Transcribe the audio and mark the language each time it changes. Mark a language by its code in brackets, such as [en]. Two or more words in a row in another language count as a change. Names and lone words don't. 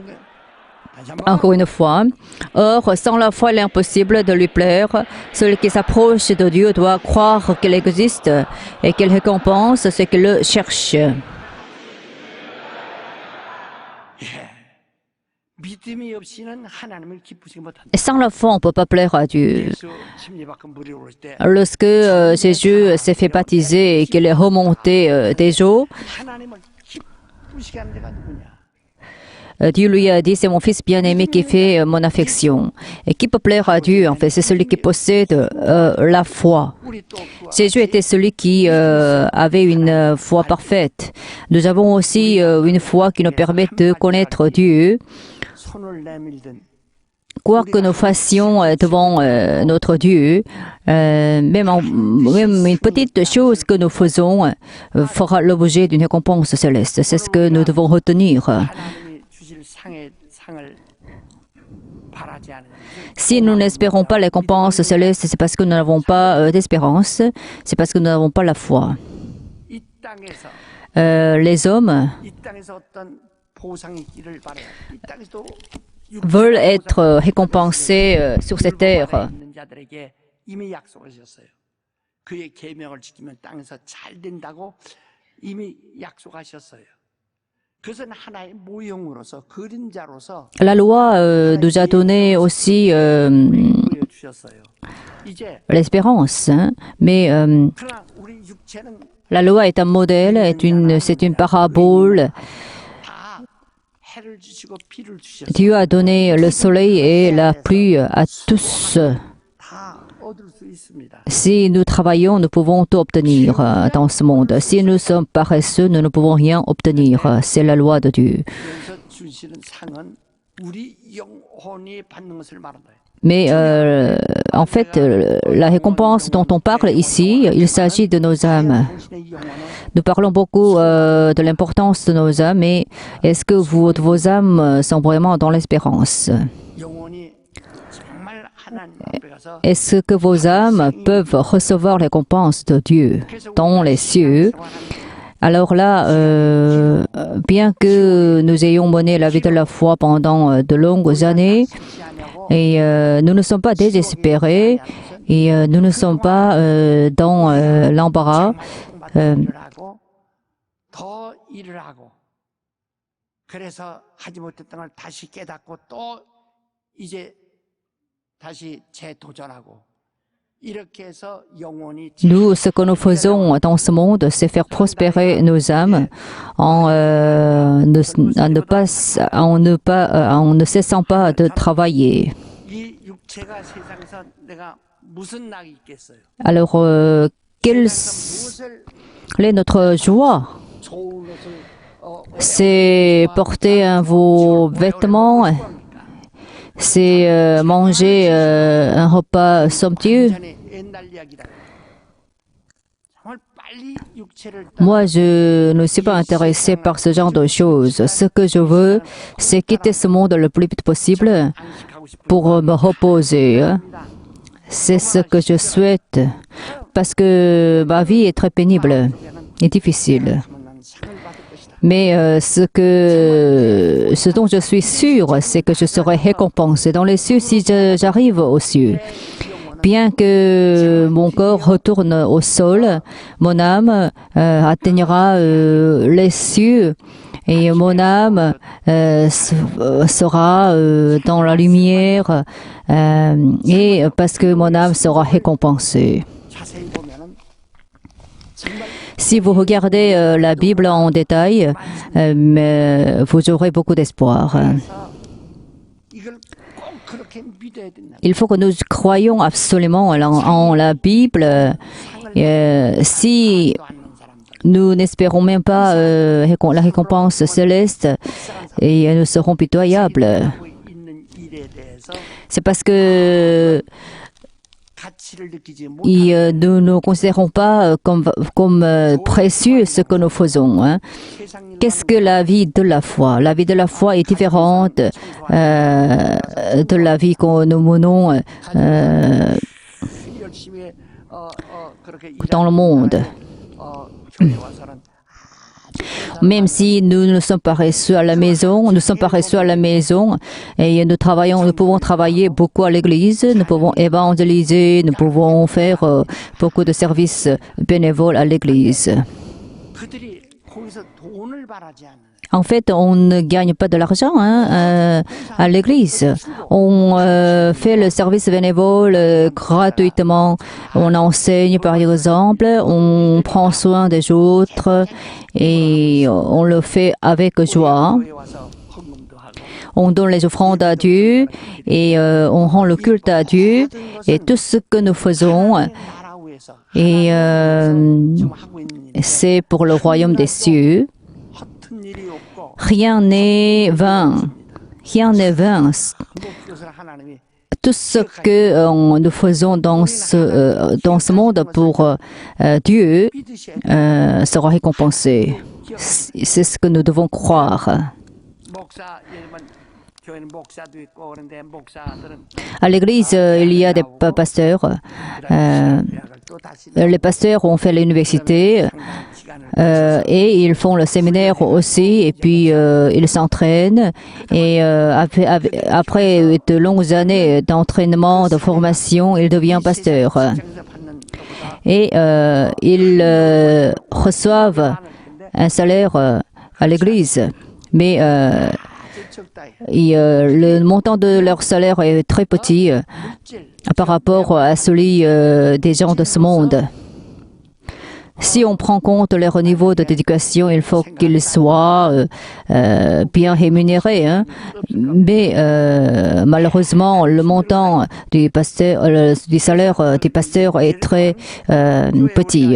[fr] Encore une fois. Or, sans la foi, il est impossible de lui plaire. Celui qui s'approche de Dieu doit croire qu'il existe et qu'il récompense ceux qui le cherchent. [ko] 믿음이 없이는 하나님을 기쁘시게 못한다. [fr] Et sans la foi, on ne peut pas plaire à Dieu. [ko] 예수 침례받고 물이 오를 때 [fr] Lorsque Jésus s'est fait baptiser et qu'il est remonté des eaux, [ko] 하나님을 기쁘시게 하는 데가 누구냐? [fr] Dieu lui a dit, c'est mon fils bien-aimé qui fait mon affection. Et qui peut plaire à Dieu, en fait, c'est celui qui possède la foi. [ko] 우리 또 그 [fr] Jésus était celui qui avait une foi parfaite. Nous avons aussi une foi qui nous permet de connaître Dieu. [ko] 손을 내밀든 [fr] Quoi que nous fassions devant notre Dieu, même une petite chose que nous faisons fera l'objet d'une récompense céleste. C'est ce que nous devons retenir. [ko] 하나님이 주실 상을 바라지 않는 [fr] Si nous n'espérons pas les récompenses célestes, c'est parce que nous n'avons pas d'espérance, c'est parce que nous n'avons pas la foi. [ko] 이 땅에서 [fr] Les hommes [ko] 이 땅에서 어떤 보상이 있기를 바래요. 이 땅에서도 [fr] veulent être récompensés sur cette terre. [ko] 있는 자들에게 이미 약속하셨어요. 그의 계명을 지키면 땅에서 잘 된다고 이미 약속하셨어요. 그것은 하나의 모형으로서 그림자로서 [fr] La loi nous a donné aussi [ko] 보여주셨어요. 이제 [fr] l'espérance, hein, mais [ko] 그러나 우리 육체는 [fr] la loi est un modèle, c'est une parabole. [ko] 다 해를 주시고 비를 [fr] Dieu [ko] 주셔서 [fr] a donné le soleil et la pluie à tous. [ko] 다 얻을 수 있습니다. [fr] Si nous travaillons, nous pouvons tout obtenir dans ce monde. Si nous sommes paresseux, nous ne pouvons rien obtenir. C'est la loi de Dieu. [ko] 여기서 주시는 상은 우리 영혼이 받는 것을 말하는 거예요. [fr] Mais en fait, la récompense dont on parle ici, il s'agit de nos âmes. [ko] 당신의 영혼은 [fr] Nous parlons beaucoup de l'importance de nos âmes, mais est-ce que vos âmes sont vraiment dans l'espérance? [ko] 영혼이 정말 하나님 앞에 가서 [fr] Est-ce que vos âmes peuvent recevoir les récompenses de Dieu dans les cieux? Alors là, bien que nous ayons mené la vie de la foi pendant de longues années, et nous ne sommes pas désespérés, et nous ne sommes pas dans l'embarras, [ko] 일을 하고 더 일을 하고 그래서 하지 못했던 걸 다시 깨닫고 또 이제 다시 재도전하고 이렇게 해서 영혼이 [fr] nous, ce que nous faisons dans ce monde, c'est faire prospérer nos âmes en ne cessant pas de travailler. [ko] 이 육체가 세상에서 내가 무슨 낙이 있겠어요? [fr] Alors, quelle [ko] 무엇을 [fr] est notre joie? [ko] 좋은 옷을 [fr] C'est porter un beau vêtement, c'est manger un repas somptueux. [ko] 전에 옛날 이야기다. 정말 빨리 육체를 [fr] Moi, je ne suis pas intéressée par ce genre de choses. Ce que je veux, c'est quitter ce monde le plus vite possible [ko] 안식하고 싶은 [fr] pour me reposer. C'est ce que je souhaite parce que ma vie est très pénible et difficile. [ko] 난 상을 받을 것이다. [fr] Mais ce dont je suis sûre, c'est que je serai récompensée dans les cieux si j'arrive aux cieux. Bien que mon corps retourne au sol, mon âme atteignera les cieux et mon âme sera dans la lumière et parce que mon âme sera récompensée. [ko] 자세히 보면은 정말 [fr] Si vous regardez la Bible en détail, vous aurez beaucoup d'espoir. [ko] 이걸 꼭 그렇게 믿어야 된다. [fr] Il faut que nous croyions absolument en la Bible. Si [ko] 또 않는 사람들. [fr] nous n'espérons même pas la récompense céleste, et nous serons pitoyables. [ko] 하고 있는 일에 대해서 [fr] C'est parce que [ko] 가치를 느끼지 못. [fr] nous ne considérons pas comme précieux ce que nous faisons. Hein. [ko] 세상 [fr] Qu'est-ce que la vie de la foi? La vie de la foi est différente de la vie que nous menons [ko] 열심히 그렇게 [fr] dans le monde. [ko] 교회 와서는 [fr] Même si nous sommes paresseux à la maison, et nous pouvons travailler beaucoup à l'église, nous pouvons évangéliser, nous pouvons faire beaucoup de services bénévoles à l'église. [ko] 그들이 거기서 돈을 바라지 않는. [fr] En fait, on ne gagne pas de l'argent à l'église. On fait le service bénévole gratuitement. On enseigne, par exemple, on prend soin des autres et on le fait avec joie. [ko] 교회 와서 헌금도 하고 [fr] On donne les offrandes à Dieu et on rend le culte à Dieu. Et tout ce que nous faisons, [ko] 나라 위해서 [fr] et [ko] 지금 하고 있는 일. [fr] c'est pour le royaume des cieux. [ko] 허튼 일이 없고 [fr] Rien n'est vain. Rien n'est vain. [ko] 그것을 하나님이 [fr] Tout ce que nous faisons dans ce monde pour Dieu [ko] 믿으셔야 [fr] sera récompensé. C'est ce que nous devons croire. [ko] 목사 예를 들면 교회는 목사도 있고 그런데 목사들은 [fr] À l'église, il y a des pasteurs. [ko] 대학을 또 다시 [fr] Les pasteurs ont fait l'université [ko] 시간을 [fr] et ils font le séminaire aussi. Et puis, ils s'entraînent. Et après de longues années d'entraînement, de formation, ils deviennent pasteurs. [ko] 장에서 받는 것보다 [fr] Et ils reçoivent un salaire à l'église. Mais [ko] 아주 적다. [fr] le montant de leur salaire est très petit [ko] 물질 [fr] par rapport à celui des gens de ce monde. Si on prend compte leur niveau de dédication, il faut qu'ils soient bien rémunérés. Hein. Mais malheureusement, le montant du salaire du pasteur est très petit.